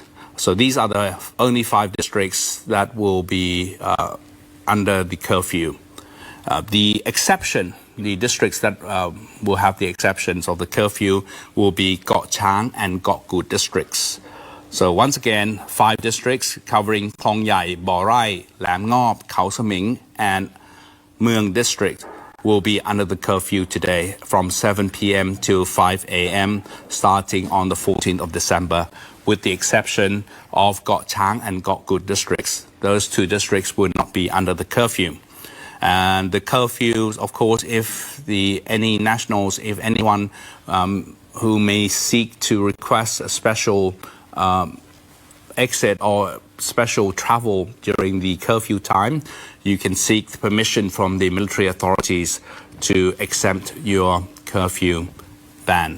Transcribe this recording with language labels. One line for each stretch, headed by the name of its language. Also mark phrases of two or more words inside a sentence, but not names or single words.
English: So these are the only 5 districts that will be under the curfew. The exception, the districts that will have the exceptions of the curfew will be Got Chang and Got Gut districts. So once again, 5 districts covering Klong Yai, Bo Rai, Lam Ngop, Khao Saming, and Mueang district will be under the curfew today from 7 p.m. till 5 a.m. starting on the 14th of December, with the exception of Got Chang and Got Gut districts. Those 2 districts will not be under the curfew. And the curfews, of course, if any nationals, if anyone who may seek to request a special exit or special travel during the curfew time, you can seek permission from the military authorities to exempt your curfew ban.